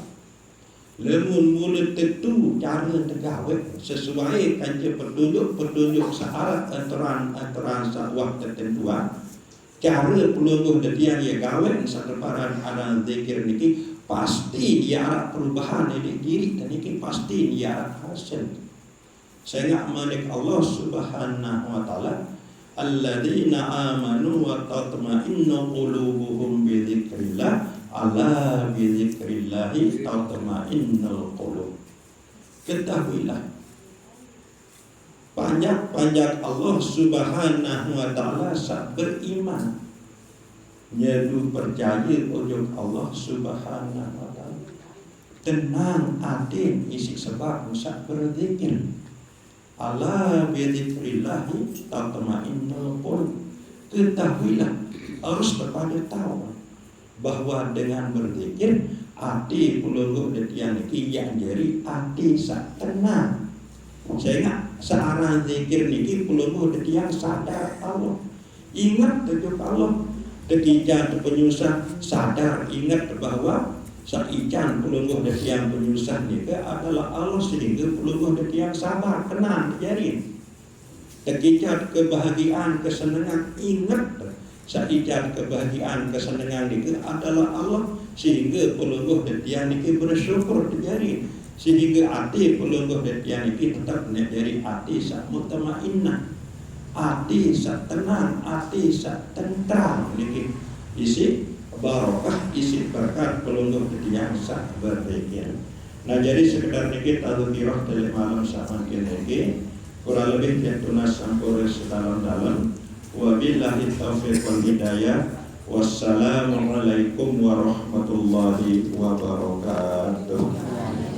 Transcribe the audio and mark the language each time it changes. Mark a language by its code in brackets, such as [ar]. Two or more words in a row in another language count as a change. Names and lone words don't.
[sas] Lemun mula tentu cara tergawe sesuai kaji petunjuk syarat antara waktu tertentuan cara pelungguh dia gawe sekeparan ada zikir niki pasti dia arah perubahan di diri dan niki pasti dia arah hasil sehingga manik [ar] الله سبحانه وتعالى الذين آمنوا وتطمئن قلوبهم بذكر الله ألا بذكر الله تطمئن القلوب. [sas] Ketahuilah panjang [ar] الله سبحانه وتعالى [sas] sak beriman nyedu percaya ujung [ar] الله سبحانه وتعالى [sas] tenang adin isi sebab sak berzikir [ar] ألا بذكر الله تطمئن القلوب. [sas] Ketahuilah harus kepada tahu bahwa dengan berzikir hati pulungguh detian niki yang jadi hati sak tenang sehingga searah zikir niki pulungguh detian sadar Allah ingat tujuh Allah ketika penyusah sadar ingat bahwa saican pulungguh detian penyusah nika adalah Allah sehingga pulungguh detian sabar tenang jadi ketika kebahagiaan kesenangan ingat saikat kebahagiaan kesenangan itu adalah Allah sehingga pelungguh detian itu bersyukur terjadi sehingga hati pelungguh detian itu tetap menjadi hati sak mutmainnah hati sak tenang hati sak tentram niki isi barokah isi berkat pelungguh detian sak berzikir. Nah jadi sekedar niki tadzkirah dari malam sama niki kurang lebih tunas sampur sedalam-dalam. [ar] وبالله التوفيق والهداية. والسلام عليكم ورحمة الله وبركاته.